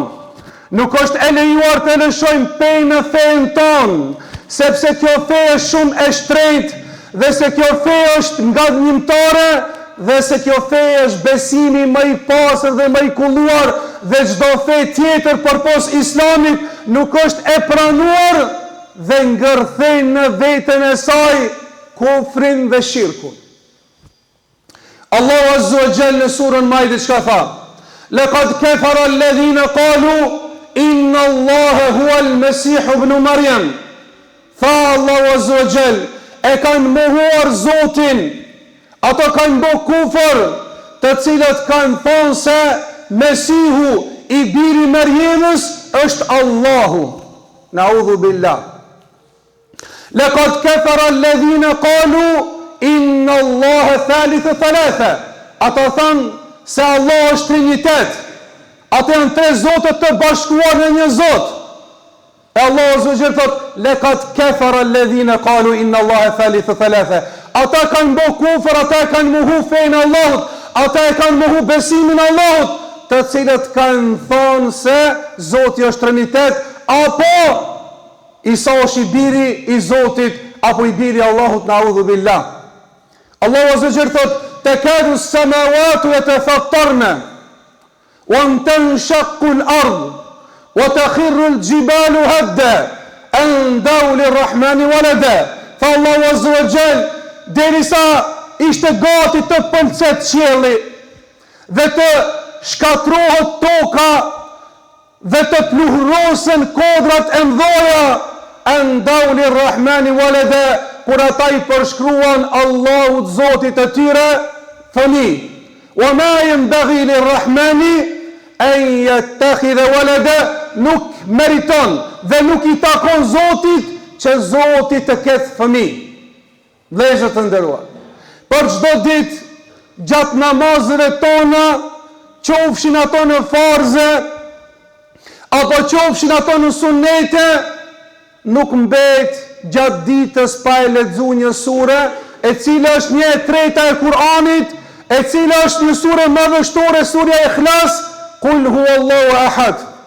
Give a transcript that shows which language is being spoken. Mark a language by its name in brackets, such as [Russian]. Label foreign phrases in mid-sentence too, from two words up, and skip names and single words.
[Albanian] Nuk është e lejuar të lëshojmë penë në fenë tonë, sepse kjo fe është shumë e shtrenjtë, dhe se kjo fe është ngadhnimtare, dhe se kjo fe është besimi më i pastër dhe më i kulluar, dhe çdo fe tjetër përpos Islamit nuk është e pranuar dhe ngërthejnë në veten e saj kufrin dhe shirkun. Allahu [Arabic] عز وجل [Albanian] në surën Maide çka tha? [Arabic] "لقد كفر الذين قالوا إن الله هو المسيح ابن مريم." [Albanian] Tha Allahu [Arabic] عز وجل, [Albanian] e kanë mohuar Zotin, ato kanë bë kufër, të cilët kanë thonë se Mesihu, i biri Merjemës, është Allahu. [Arabic] نعوذ بالله. "لقد كفر الذين قالوا إن الله ثالث ثلاثة." [Albanian] Ata thanë se Allah është trinitet. Ata janë tre zotët të bashkuar në një zot. E Allah [Arabic] عز وجل [Albanian] thot: [Arabic] "لقد كفر الذين قالوا إن الله ثالث ثلاثة." [Albanian] Ata kanë bë kufër, ata kanë mohu fenë Allahut, ata e kanë mohu besimin Allahut, të cilët kanë thonë se Zoti është trinitet, apo Isa është i biri i Zotit, apo i biri Allahut, [Arabic] نعوذ بالله. [Albanian] Allahu [Arabic] عز وجل [Albanian] thot: [Arabic] "تكاد السماوات يتفطرن وتنشق الأرض وتخر الجبال هدا أن دعوا للرحمن ولدا." فالله عز وجل, [Albanian] derisa ishte gati të pëlqet qielli dhe të shkatrohet toka dhe të pluhurosen kodrat e mdhoja, [Arabic] أن دعوا للرحمن ولدا, [Albanian] kur ata i përshkruan Allahut Zotit të tyre fëmijë. [Arabic] وما ينبغي للرحمن أن يتخذ ولدا, [Albanian] nuk meriton dhe nuk i takon Zotit që Zoti të ketë fëmijë. Vëllezër të nderuar, për çdo ditë gjatë namazëve tona, qofshin ato në farze apo qofshin ato në sunete, nuk mbet gjatë ditës pa e lexuar një sure, e cila është 1/3 e Kur'anit, e cila është një sure madhështore, surja Ikhlas, [Arabic] قل هو الله أحد.